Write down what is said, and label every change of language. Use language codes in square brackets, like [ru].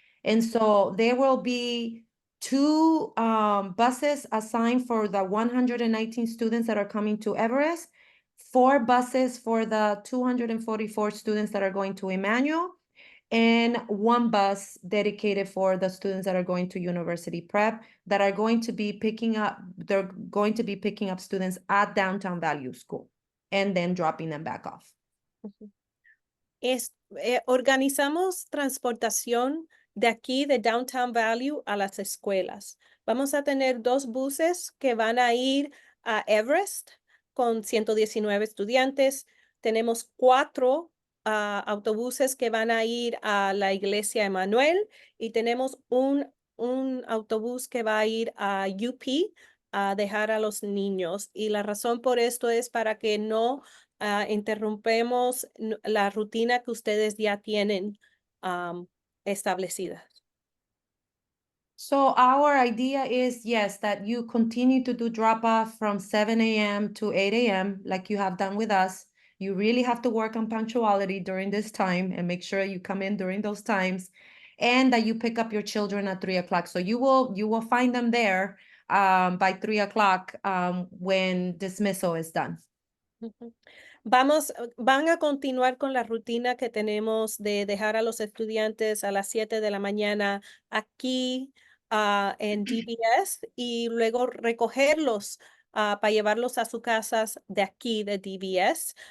[en] And so there will be 2 buses assigned for the 119 students that are coming to Everest, 4 buses for the 244 students that are going to Emmanuel, and one bus dedicated for the students that are going to university prep that are going to be picking up, they're going to be picking up students at Downtown Value School and then dropping them back off. [es] Organizamos transportación de aquí, de Downtown Value, a las escuelas. Vamos a tener 2 buses que van a ir a Everest con 119 estudiantes. Tenemos 4 autobuses que van a ir a la iglesia Emanuel y tenemos un autobús que va a ir a UP a dejar a los niños. Y la razón por esto es para que no interrumpemos la rutina que ustedes ya tienen establecida. [en] So our idea is, yes, that you continue to do drop off from 7 a.m. to 8 a.m. like you have done with us. You really have to work on punctuality during this time and make sure you come in during those times, and that you pick up your children at 3 o'clock. So you will find them there by 3 o'clock when dismissal is done. [es] Van a continuar con la rutina que tenemos de dejar a los estudiantes a las 7 de la mañana aquí en DVS y luego recogerlos para llevarlos a sus casas de aquí de DVS.